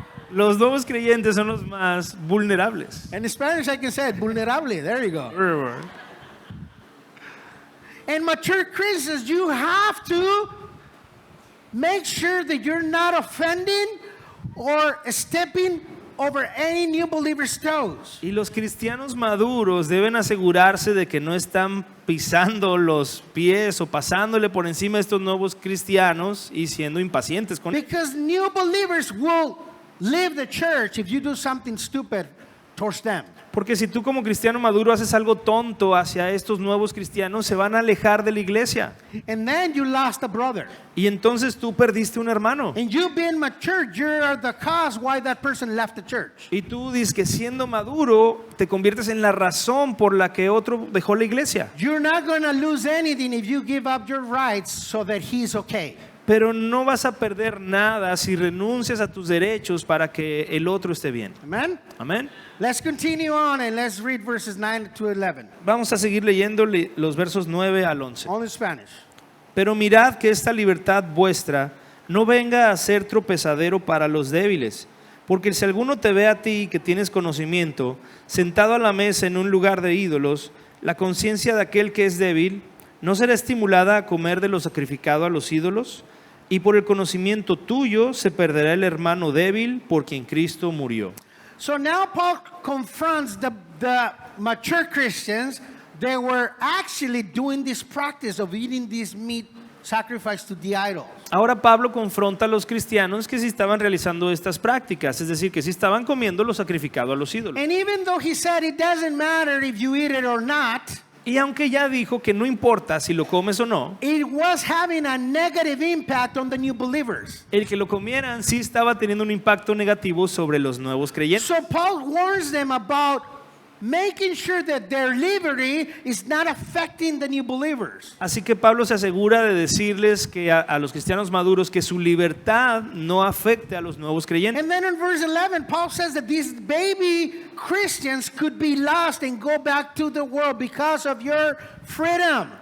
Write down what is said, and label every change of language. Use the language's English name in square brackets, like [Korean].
[Spanish] Los nuevos creyentes son los más vulnerables. [English] In Spanish, I can say it, vulnerable. There you go. And mature Christians, you have to make sure that you're not offending or stepping over any new believer's toes. [Spanish] Y los cristianos maduros deben asegurarse de que no están pisando los pies o pasándole por encima de estos nuevos cristianos y siendo impacientes con ellos. [English] Because new believers will leave the church if you do something stupid towards them. [Spanish] Porque si tú como cristiano maduro haces algo tonto hacia estos nuevos cristianos, se van a alejar de la iglesia. [English] And then you lost a brother. [Spanish] Y entonces tú perdiste un hermano. [English] And you being mature, you're the cause why that person left the church. [Spanish] Y tú dices que siendo maduro te conviertes en la razón por la que otro dejó la iglesia. [English] You're not going to lose anything if you give up your rights so that he's okay. [Spanish] Pero no vas a perder nada si renuncias a tus derechos para que el otro esté bien. [English] Amen? [Spanish] Amén. [English] Let's continue on and let's read verses 9 to 11. [Spanish] Vamos a seguir leyendo los versos 9 al 11. [English] All in Spanish. [Spanish] Pero mirad que esta libertad vuestra no venga a ser tropezadero para los débiles, porque si alguno te ve a ti que tienes conocimiento, sentado a la mesa en un lugar de ídolos, la conciencia de aquel que es débil no será estimulada a comer de lo sacrificado a los ídolos, y por el conocimiento tuyo se perderá el hermano débil por quien Cristo murió. [English] So now Paul confronts the mature Christians. They were actually doing this practice of eating this meat sacrifice to the idols. [Spanish] Ahora Pablo confronta a los cristianos que sí estaban realizando estas prácticas, es decir, que sí estaban comiendo lo sacrificado a los ídolos. [English] And even though he said it doesn't matter if you eat it or not, [Spanish] Y aunque ya dijo que no importa si lo comes o no, [English] it was having a negative impact on the new believers. [Spanish] el que lo comieran sí estaba teniendo un impacto negativo sobre los nuevos creyentes. [English] So Paul warns them about making sure that their liberty is not affecting the new believers. [Spanish] Así que Pablo se asegura de decirles que a los cristianos maduros que su libertad no afecte a los nuevos creyentes. [English] And then in verse 11, Paul says that these baby Christians could be lost and go back to the world because of your freedom.